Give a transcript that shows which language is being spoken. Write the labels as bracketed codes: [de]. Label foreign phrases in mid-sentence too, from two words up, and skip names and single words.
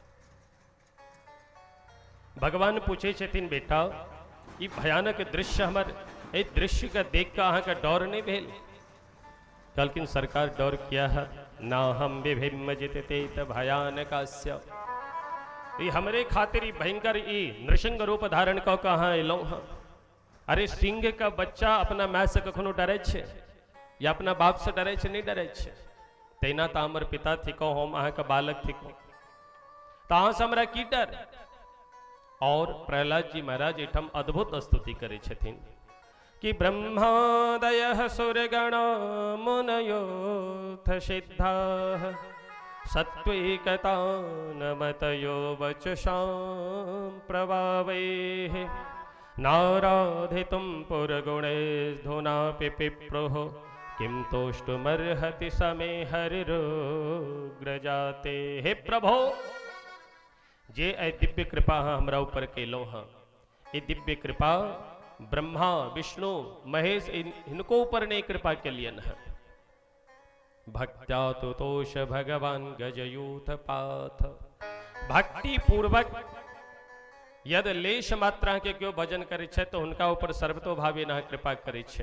[mai] भगवान पूछे छथिन बेटा ये भयानक दृश्य हमर ए दृश्य का देख का अहाँ का डर नहीं भेल? कहलखिन सरकार डर किया है ना हम विभिन्न जितते त भयानकास्य। ये हमरे खातिर भयंकर नृसिंह रूप धारण क कहाँ अयलौ हाँ। अरे सिंह का बच्चा अपना माय से कखनो डरे छे या अपना बाप से डरे छे? नहीं डरे छे। तैना तो हमर पिता थिको, हम अहाँ का बालक थिको, तो अहाँ से हमरा की डर? और प्रहलाद जी महाराज एठम अद्भुत स्तुति करे छथिन कि [sa] ब्रह्मादयः सुरगण मुनयोऽथ सिद्धाः सत्त्वैकतानमतयो वचसां प्रभावैः नाराधितुं पुरगुणैर्धुनापि पिप्रुः किं तोष्टुमर्हति समे हरिरुग्रजाते। [mai] हे प्रभो, जे ऐ दिव्य कृपा हमरा ऊपर केलो हाँ, ये दिव्य कृपा ब्रह्मा विष्णु महेश इनको ऊपर ने कृपा के लिए है। [sa] भक्त्या तुतोष भगवान गजयूथ पाथ। [mai] भक्ति पूर्वक यद लेश मात्रा के क्यों भजन करे छे तो उनका ऊपर सर्वतोभावी ना कृपा करे छे।